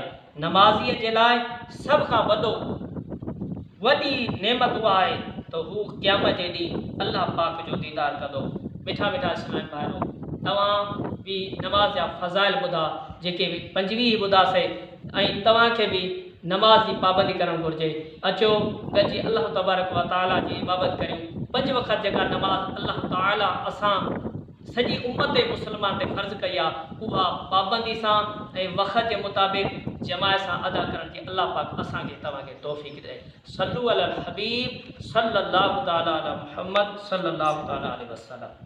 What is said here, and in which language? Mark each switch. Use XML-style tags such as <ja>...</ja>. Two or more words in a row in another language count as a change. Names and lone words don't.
<sd>नमाज़ीअ जे लाइ सभ खां वॾी नेमत उहा आहे त हू क़यामत जे ॾींहुं अल्लाह पाक जो दीदार कंदो। मिठा मिठा इस्लाम भाइरो, तव्हां बि नमाज जा फ़ज़ाइल ॿुधा जेके 25 ॿुधासीं ऐं तव्हांखे बि नमाज जी पाबंदी करणु घुरिजे। अचो गॾिजी अल्लाह तबारक व तआला जी इबादत करियूं। 5 वक़्त जेका नमाज अल्लाह ताला असां सॼी उम्मत मुस्लमान ते फ़र्ज़ कई आहे उहा पाबंदी सां ऐं वक़्त जे मुताबिक़ जमायत सां अदा करण जी अल्लाह पाक असांखे तव्हांखे तौफ़ीक़ ॾे।</sd> <ar>صلوا على الحبيب صلى الله تعالى على محمد صلى الله تعالى عليه وسلم.</ar>